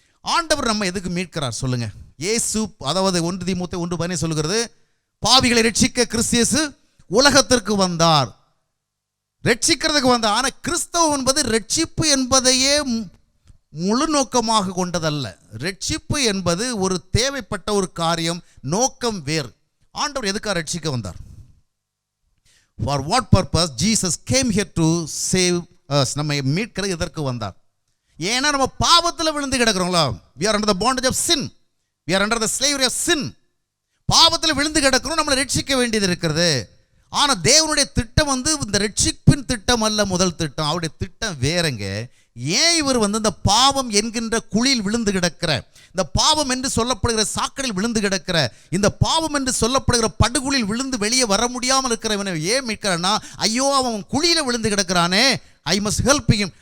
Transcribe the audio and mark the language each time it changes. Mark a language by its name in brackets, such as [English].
[Tamil] ஆண்டவர் நம்ம எதுக்கு மீட்கிறார் சொல்லுங்க? இயேசு, அதாவது 1 தீமோத்தேயு 1:15 சொல்லுகிறது, பாவிகளை ரட்சிக்க கிறிஸ்து இயேசு உலகத்திற்கு வந்தார். ரட்சிக்கிறதுக்கு வந்தார். ஆனால் கிறிஸ்தவம் என்பது ரட்சிப்பு என்பதையே முழு நோக்கமாக கொண்டதல்ல. ரட்சிப்பு என்பது ஒரு தேவைப்பட்ட ஒரு காரியம், நோக்கம் வேறு. ஆண்டவர் எதுக்காக ரட்சிக்க வந்தார்? [English] For what purpose Jesus came here to save us? [Tamil] நம்ம மீட்கிற எதற்கு வந்தார்? ஏன்னா நம்ம பாவத்தில் விழுந்து கிடக்கிறோங்களா? [English] we are under the bondage of sin, we are under the slavery of sin. [Tamil] பாவத்தில் விழுந்து கிடக்கிறோம், நம்மளை ரட்சிக்க வேண்டியது இருக்கிறது. ஆனால் தேவனுடைய திட்டம் இந்த ரட்சிப்பின் திட்டம் அல்ல. முதல் திட்டம், அவருடைய திட்டம் வேறங்க. ஏன் இவர் இந்த பாவம் என்கின்ற குழியில் விழுந்து கிடக்கிற, இந்த பாவம் என்று சொல்லப்படுகிற சாக்கடையில் விழுந்து கிடக்கிற, இந்த பாவம் என்று சொல்லப்படுகிற படுகுழியில் விழுந்து வெளியே வர முடியாமல் இருக்கிறவனை ஏன் மீட்கிறான்னா, ஐயோ அவன் குழியில் விழுந்து கிடக்கிறானே, [English] I must help him.